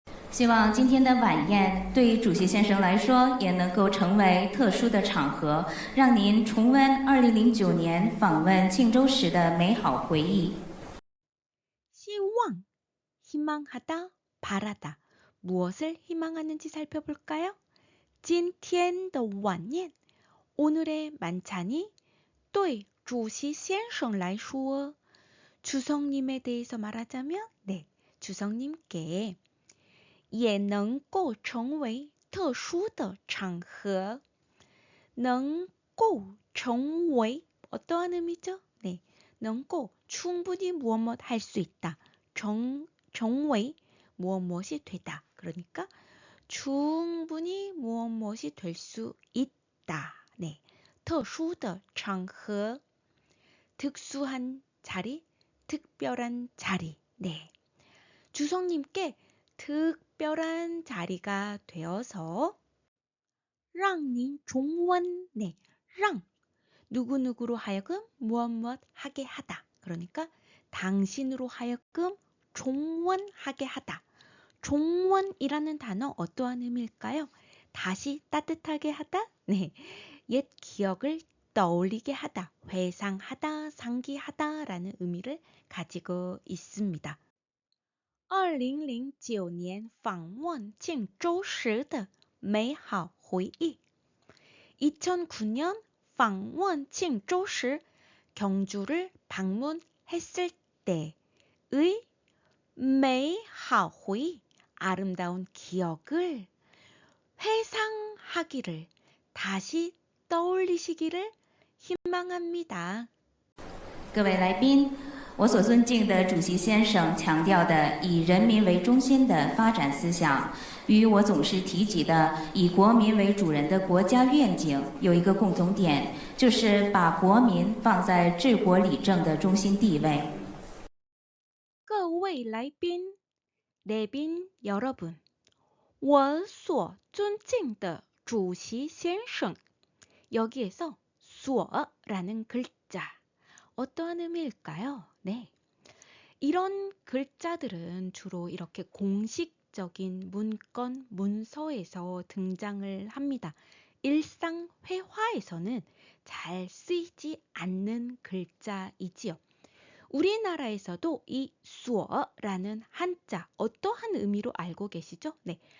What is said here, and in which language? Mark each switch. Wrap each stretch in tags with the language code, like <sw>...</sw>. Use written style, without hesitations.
<zh>希望今天的晚宴对主席先生来说也能够成为特殊的场合，让您重温2009年访问庆州时的美好回忆。</zh> <ko>希望, 희망하다, 바라다. 무엇을 희망하는지 살펴볼까요?</ko> <zh>今天的晚宴,</zh> <ko>오늘의 만찬이</ko> <zh>对主席先生来说,</zh> <ko>주성님에 대해서 말하자면 주성님께</ko> <zh>也能够成为特殊的场合.</zh> <ko>能够成为 어떠한 의미죠? 能够 충분히 무엇 할 수 있다. 成为 무엇이 되다. 그러니까 충분히 무엇이 될 수 있다. 特殊的场合, 특수한 자리, 특별한 자리. 주성님께 특별한 자리가 되어서</ko> <zh>让您重温,</zh> <ko>让 누구누구로 하여금 무엇 하게 하다. 그러니까 당신으로 하여금 종원하게 하다. 종원이라는 단어 어떠한 의미일까요? 다시 따뜻하게 하다? 옛 기억을 떠올리게 하다, 회상하다, 상기하다 라는 의미를 가지고 있습니다.</ko> <zh>2009年访问庆州时的美好回忆.</zh> <ko>2009년</ko> <zh>访问庆州时</zh> <ko>경주를 방문했을 때의</ko> <zh>美好回忆</zh> <ko>아름다운 기억을 회상하기를, 다시 떠올리시기를 희망합니다.</ko> <zh>各位来宾，我所尊敬的主席先生强调的以人民为中心的发展思想，与我总是提及的以国民为主人的国家愿景有一个共同点，就是把国民放在治国理政的中心地位。各位来宾，来宾</zh> <ko>여러분，</ko> <zh>我所尊敬的主席先生，</zh> <ko>여기에서 수어라는 글자 어떠한 의미일까요? 네. 이런 글자들은 주로 이렇게 공식적인 문건, 문서에서 등장을 합니다. 일상 회화에서는 잘 쓰이지 않는 글자이지요. 우리나라에서도 이 수어라는 한자 어떠한 의미로 알고 계시죠? 네.</ko>